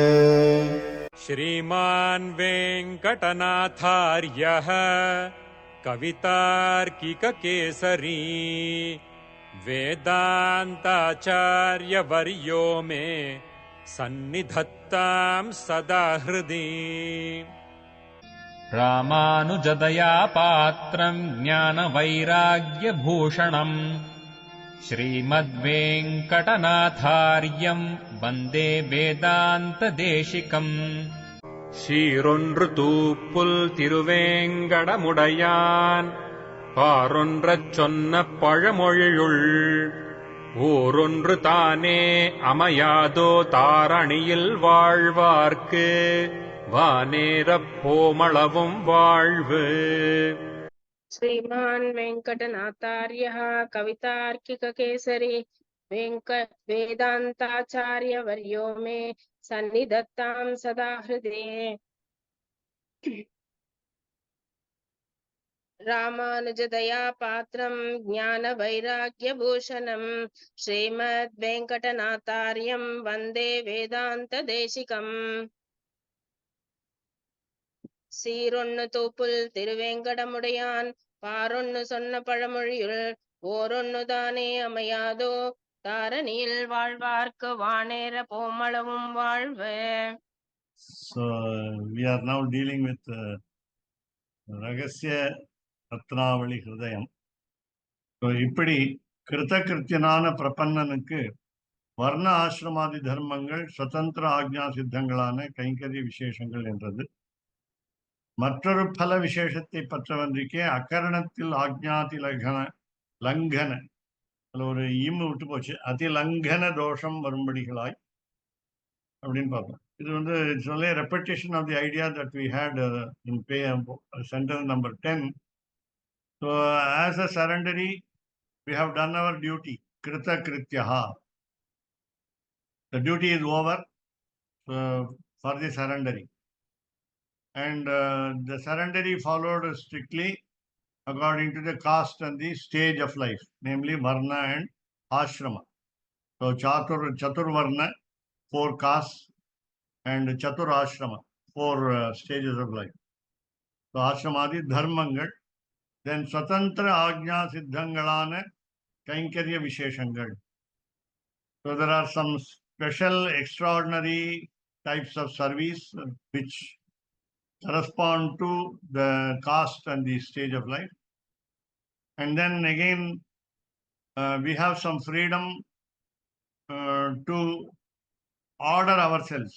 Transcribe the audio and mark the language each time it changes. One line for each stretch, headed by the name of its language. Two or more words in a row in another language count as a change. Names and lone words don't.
Sanskrit: श्रीमान् वेङ्कटनाथार्यः कवितार्किककेसरी वेदान्ताचार्यवर्यो मे सन्निधत्तां सदा हृदि। रामानुजदया पात्रम् ज्ञानवैराग्यभूषणम् श्रीमद्वेङ्कटनाथार्यम् वन्दे वेदान्तदेशिकम्।
Tamil: சீரொன்று தூப்புல் திருவேங்கடமுடையான் பாரொன்றச் சொன்ன பழமொழியுள் ஊரொன்று தானே அமையாதோ தாரணியில் வாழ்வார்க்கு வானேரப் போமளவும் வாழ்வு.
Sanskrit: श्रीमान् वेङ्कटनाथार्यः कवितार्किककेसरी वेदान्ताचार्यवर्यो मे सन्निधत्तां सदा हृदये। रामानुजदया पात्रं ज्ञानवैराग्यभूषणं श्रीमद्वेङ्कटनाथार्यं वन्दे वेदान्तदेशिकम्।
Tamil: சீரொன்னு தோப்புல் திருவேங்கடமுடையான் பாரொன்னு சொன்ன பழமொழியுள் ஓரொன்னு தானே அமையாதோ தாரணியில் வாழ்வார்க்கு வானேர போமளவும் வாழ்வு.
English: So we are now dealing with ரகசிய ரத்னாவளி ஹிருதயம்.
Tamil: ஸோ இப்படி கிருத்தகிருத்தியனான பிரபன்னனுக்கு வர்ண ஆசிரமாதி தர்மங்கள் சுதந்திர ஆக்ஞா சித்தங்களான கைங்கரிய விசேஷங்கள் என்றது. மற்றொரு பல விசேஷத்தை பற்றவன்றிக்கே அகரணத்தில் ஆக்ஞாதி லங்கன அதில் ஒரு இம்மு விட்டு போச்சு, அதிலங்கன தோஷம் வரும்படிகளாய் அப்படின்னு பார்ப்போம். இது வந்து
English: it's only repetition of the idea that we had in sentence number 10. so as a surrenderee we have done our duty,
Sanskrit: krita krityaha.
English: The duty is over for the surrendering. And the surrendering followed strictly according to the caste and the stage of life, namely varna and ashrama. So
Sanskrit: chatur varna,
English: 4 castes, and
Sanskrit: chatur ashrama,
English: 4 stages of life.
Tamil: So ஆசிரமாதி தர்மங்கள், then சுதந்திர ஆக்ஞா சித்தங்களான கைங்கரிய விசேஷங்கள்.
English: So there are some special, extraordinary types of service which correspond to the caste and the stage of life. And then again, we have some freedom to order ourselves.